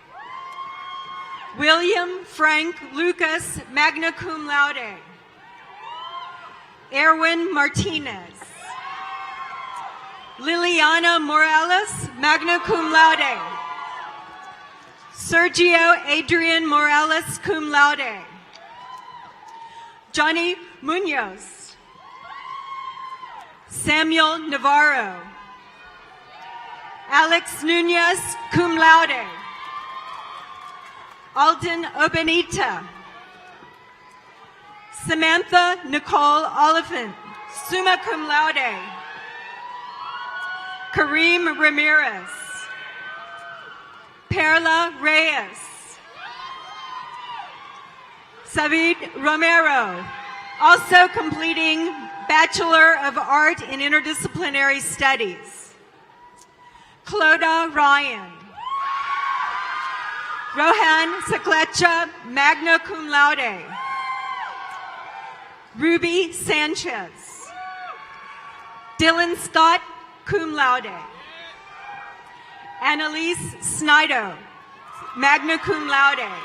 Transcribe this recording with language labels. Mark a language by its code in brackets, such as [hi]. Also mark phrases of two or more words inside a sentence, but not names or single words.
[en] William Frank Lucas, [la] magna cum laude. [en] Erwin Martinez. Liliana Morales, [la] magna cum laude. [en] Sergio Adrian Morales, [la] cum laude. [en] Johnny Munoz. Samuel Navarro. Alex Nunez, [la] cum laude. [en] Alden Obenita. Samantha Nicole Oliphant, [la] summa cum laude. [en] Kareem Ramirez. Perla Reyes. Savid Romero, also completing Bachelor of Art in Interdisciplinary Studies. Cloda Ryan. Rohan Saklecha, [la] magna cum laude. [en] Ruby Sanchez. Dylan Scott, [la] cum laude. [en] Annalise Snido, [la] magna cum laude.